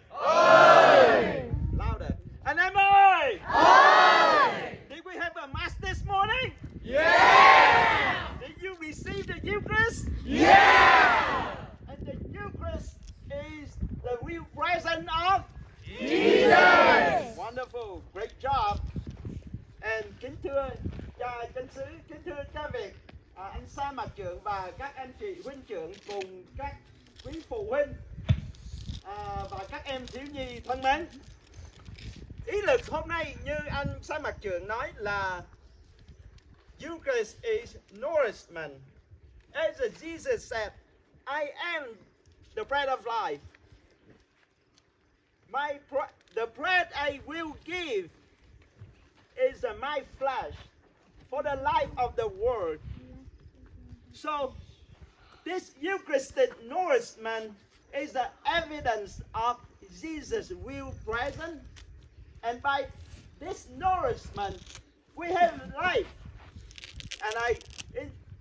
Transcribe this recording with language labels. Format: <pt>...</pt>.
<vi>Ơi!</vi> <en>Louder.</en> <vi>Anh em ơi! Ơi!</vi> <en>Did we have a mass this morning? Yeah! Did you receive the Eucharist? Yeah! And the Eucharist is the real presence of Jesus! Wonderful, great job.</en> <vi>And kính thưa cha chánh xứ, kính thưa cha Việt, anh Sa Mạc Trưởng và các anh chị huynh trưởng cùng các quý phụ huynh và các em thiếu nhi thân mến. Ý lực hôm nay như anh Sa Mạc Trưởng nói là</vi> <en>Eucharist is nourishment. As Jesus said, I am the bread of life. The bread I will give is my flesh for the life of the world. So this Eucharistic nourishment is the evidence of Jesus' will present, and by this nourishment we have life. And</en>